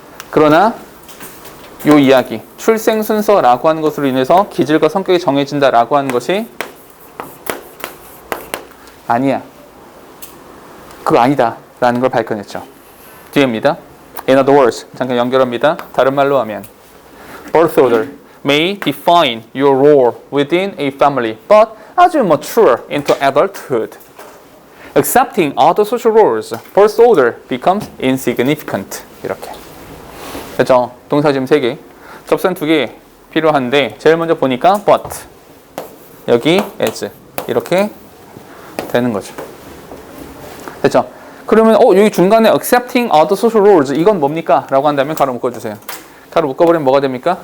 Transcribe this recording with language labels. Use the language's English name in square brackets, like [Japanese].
[Korean] 그러나 요 이야기, 출생 순서라고 하는 것으로 인해서 기질과 성격이 정해진다라고 하는 것이 아니야. 그거 아니다. 라는 걸 밝혀냈죠. 뒤에입니다. [English] In other words, [Korean] 잠깐 연결합니다. 다른 말로 하면 [English] birth order may define your role within a family, but as you mature into adulthood, accepting other social roles, birth order becomes insignificant. [Korean] 이렇게. 그렇죠? 동사 지금 3개, 접선 2개 필요한데 제일 먼저 보니까 but, 여기 as 이렇게 되는 거죠. 됐죠? 그러면 여기 중간에 [English] accepting other social roles [Korean] 이건 뭡니까? 라고 한다면 가로 묶어주세요. 가로 묶어버리면 뭐가 됩니까?